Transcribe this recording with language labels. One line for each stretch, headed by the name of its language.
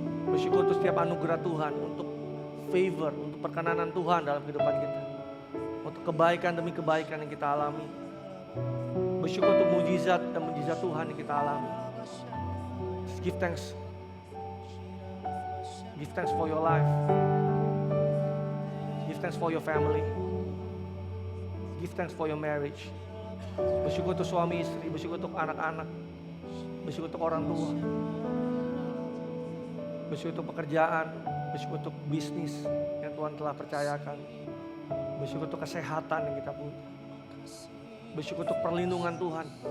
Indonesian: Bersyukur untuk setiap anugerah Tuhan, untuk favor, untuk perkenanan Tuhan dalam kehidupan kita. Untuk kebaikan demi kebaikan yang kita alami. Bersyukur untuk mujizat dan mujizat Tuhan yang kita alami.
English: Just give thanks. Give thanks for your life. Give thanks for your family. Give thanks for your marriage.
Indonesian: Bersyukur untuk suami istri, bersyukur untuk anak-anak. Bersyukur untuk orang tua. Bersyukur untuk pekerjaan, bersyukur untuk bisnis yang Tuhan telah percayakan. Bersyukur untuk kesehatan yang kita punya. Bersyukur untuk perlindungan Tuhan.